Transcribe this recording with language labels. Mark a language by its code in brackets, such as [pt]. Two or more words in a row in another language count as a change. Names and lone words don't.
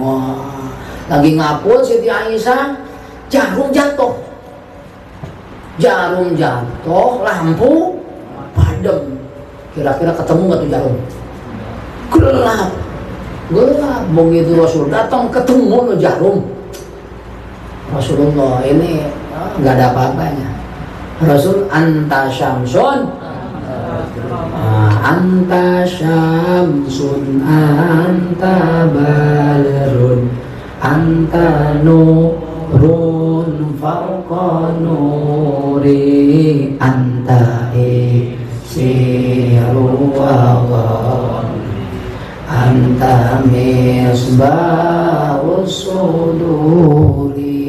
[id] Wah, lagi ngapul Siti Aisyah, jarum jatuh, lampu padam. Kira-kira ketemu nggak tuh jarum? Gelap. Begitu Rasul datang ketemu lo jarum. Rasulullah ini nggak ada apa-apanya. [ar] رسول أنت شمس أنت شمس أنت بدر أنت نور فوق نور أنت إكسير وأنت مصباح الصدور.